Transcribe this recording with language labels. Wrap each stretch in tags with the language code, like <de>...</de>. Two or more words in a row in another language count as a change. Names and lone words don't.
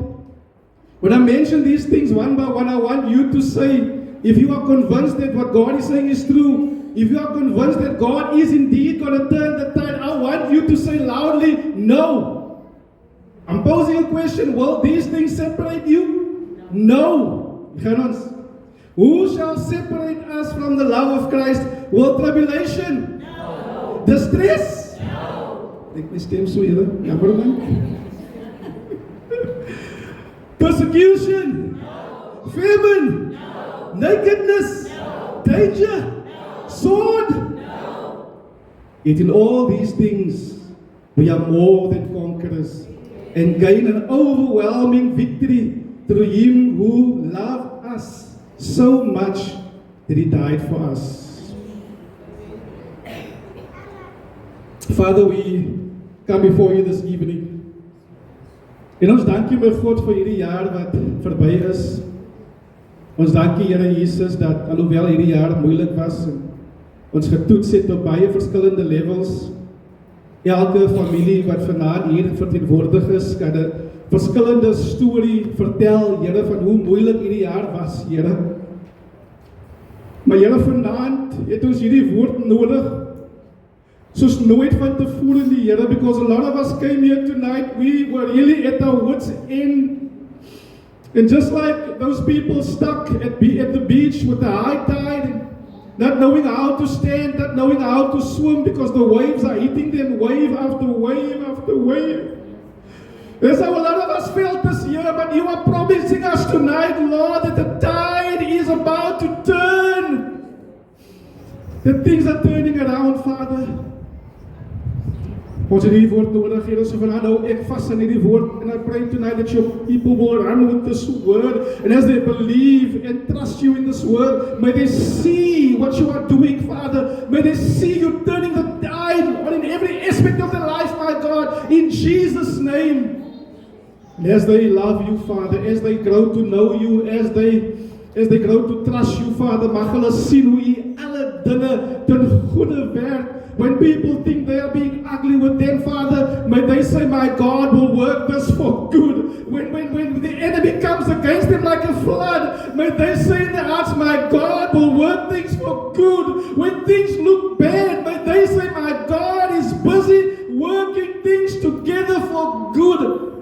<en>When I mention these things one by one, I want you to say, if you are convinced that what God is saying is true, if you are convinced that God is indeed going to turn the tide, I want you to say loudly, no. I'm posing a question, will these things separate you? No. Who shall separate us from the love of Christ? Will tribulation? No. Distress? No.</en> <af>Ek my stem so julle, jammer man.</af> <en>Persecution? No. Famine? No. Nakedness? No. Danger? No. Sword? No. Yet in all these things, we are more than conquerors and gain an overwhelming victory through Him who loved us so much that He died for us. Father, we come before You this evening.</en> <af>En ons dank U, my God, vir hierdie jaar wat verby is. Ons dank U, Here Jesus, dat alhoewel hierdie jaar moeilik was en ons getoets het op baie verskillende levels, elke familie wat vanaand hier verteenwoordig is, kan 'n verskillende storie vertel, Here, van hoe moeilik hierdie jaar was, Here. Maar Here, vanaand het ons hierdie woord nodig, soos nooit van tevore nie, Here,</af> <en>because a lot of us came here tonight, we were really at our wits' end. And just like those people stuck at the beach with the high tide, and not knowing how to stand, not knowing how to swim, because the waves are hitting them wave after wave after wave. That's how a lot of us felt this year, but You are promising us tonight, Lord, that the tide is about to turn. That things are turning around, Father.</en> <af>Ons het hierdie woord nodig, Here, so van nou ek vas aan hierdie woord,</af> <en>and I pray tonight that Your people will run with this word, and as they believe and trust You in this word, may they see what You are doing, Father. May they see You turning the tide in every aspect of their life, my God, in Jesus' name. And as they love You, Father, as they grow to know You, as they grow to trust You, Father,</en> <af>mag hulle sien hoe U alle dinge ten goeie werk.</af> <en>When people think they are being ugly with them, Father, may they say, my God will work this for good. When the enemy comes against them like a flood, may they say in their hearts, my God will work things for good. When things look bad, may they say, my God is busy working things together for good.</en>